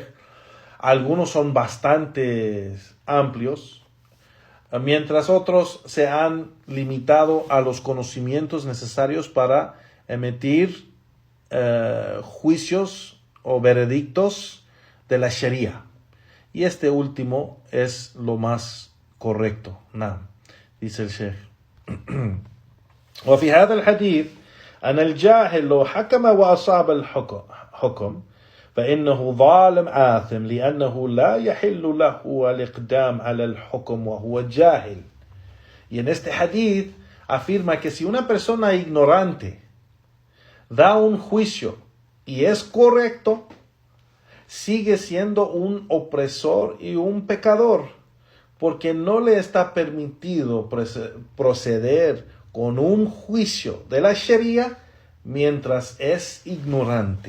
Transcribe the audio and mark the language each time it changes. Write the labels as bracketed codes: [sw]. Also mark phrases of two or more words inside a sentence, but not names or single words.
[es] Algunos son bastante amplios, mientras otros se han limitado a los conocimientos necesarios para emitir juicios o veredictos de la Sharia. Y este último es lo más correcto. Dice el Sheikh. [ar] وفي هذا الحديث أن الجاهل لو حكم وأصاب الحكم فإنه ظالم آثم لأنه لا يحل له الإقدام على الحكم وهو جاهل. [es] Y en este hadith afirma que si una persona ignorante da un juicio y es correcto, sigue siendo un opresor y un pecador, porque no le está permitido proceder con un juicio de la Sharia mientras es ignorante.